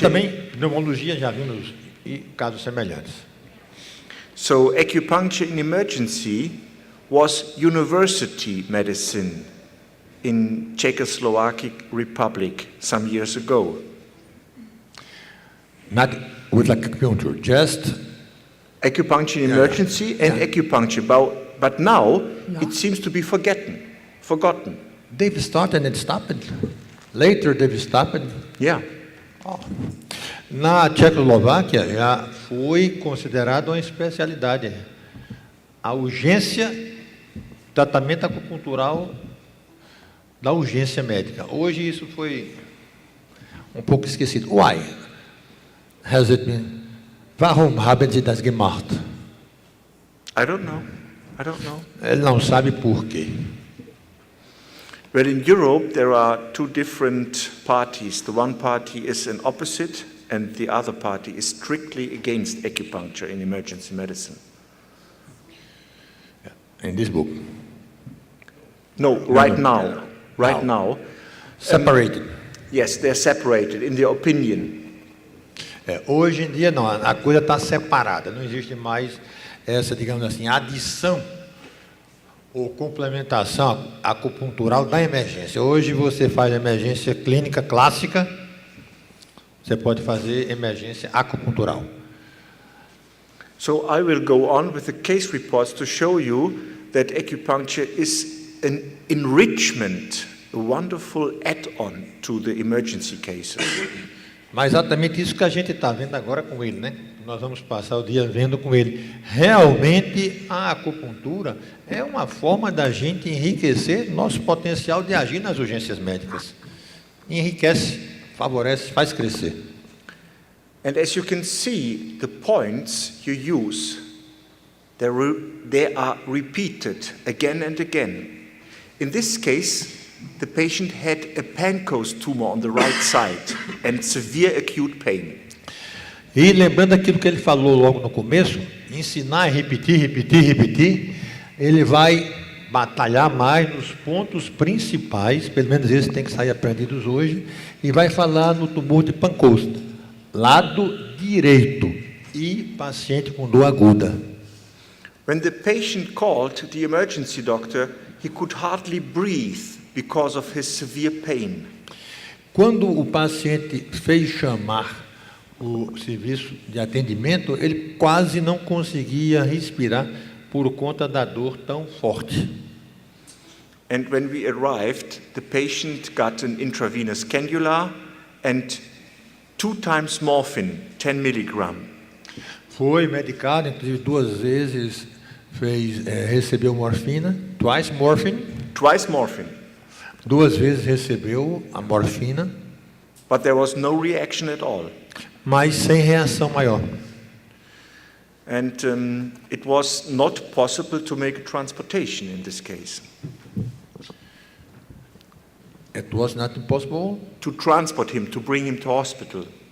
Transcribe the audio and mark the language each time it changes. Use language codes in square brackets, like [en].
[pt] também pneumologia, já vimos, e casos semelhantes. [en] so acupuncture in emergency was university medicine in Czechoslovak Republic some years ago. Not with acupuncture, just Acupuncture in emergency and acupuncture, but now it seems to be forgotten. they've started and stopped. Later they've stopped. Yeah. [pt] Na Tchecoslováquia já foi considerada uma especialidade. A urgência, tratamento acupuntural da urgência médica. Hoje isso foi um pouco esquecido. [en] Why has it been? [de] Warum haben Sie das gemacht? [en] I don't know. [pt] Ele não sabe por quê. [en] Well, in Europe, there are two different parties. The one party is an opposite, and the other party is strictly against acupuncture in emergency medicine. In this book. No, right now. Right now. Separated. Yes, they're separated in their opinion. [pt] Hoje em dia não, a coisa está separada, não existe mais essa, digamos assim, adição ou complementação acupuntural da emergência. Hoje você faz emergência clínica clássica, você pode fazer emergência acupuntural. [en] So I will go on with the case reports to show you that acupuncture is an enrichment, a wonderful add-on to the emergency cases. [pt] Mas exatamente isso que a gente está vendo agora com ele, né? Nós vamos passar o dia vendo com ele. Realmente a acupuntura é uma forma da gente enriquecer nosso potencial de agir nas urgências médicas. Enriquece, favorece, faz crescer. [en] And as you can see, the points you use they are repeated again and again. In this case, the patient had a pancreas tumor on the right side and severe acute pain. [pt] E lembrando aquilo que ele falou logo no começo, ensinar e repetir, repetir, repetir, ele vai batalhar mais nos pontos principais, pelo menos esses tem que sair aprendidos hoje, e vai falar no tumor de pancreas, lado direito, e paciente com dor aguda. [en] When the patient called the emergency doctor, he could hardly breathe because of his severe pain. [pt] Quando o paciente fez chamar o serviço de atendimento, ele quase não conseguia respirar por conta da dor tão forte. [en] And when we arrived, the patient got an intravenous cannula and 2 times morphine, 10 milligram. [pt] Foi medicado, inclusive 2 vezes recebeu morfina, [en] twice morphine, [pt] 2 vezes recebeu a morfina, [en] but there was no reaction at all. [pt] Mas sem reação maior. [en] And it was not possible to make a transportation in this case. It was not impossible. To transport him, to bring him to hospital.